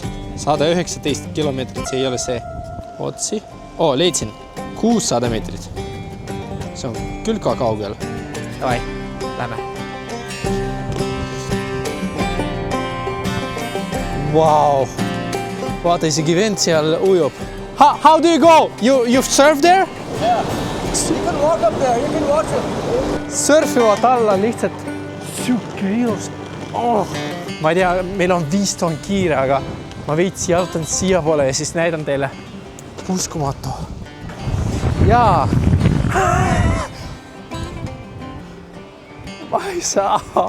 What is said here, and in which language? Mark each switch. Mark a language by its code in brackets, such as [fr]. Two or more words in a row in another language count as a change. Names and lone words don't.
[et] 119 kilomeetrit, see ei ole see otsi. Leidsin 600 meetrit. See on küll ka kaugel. Tavai, lähme. Wow. Vaata, isegi vend seal ujub. [en] How do you go? You surf there? Yeah. You can walk up there. You can watch it. [et] Surfivad alla lihtsalt. Siuke ilus. Ma ei tea, meil on vist on kiire, aga ma veits jalutan siia poole ja siis näidan teile. Uskumatu. Jaa. Ma ei saa.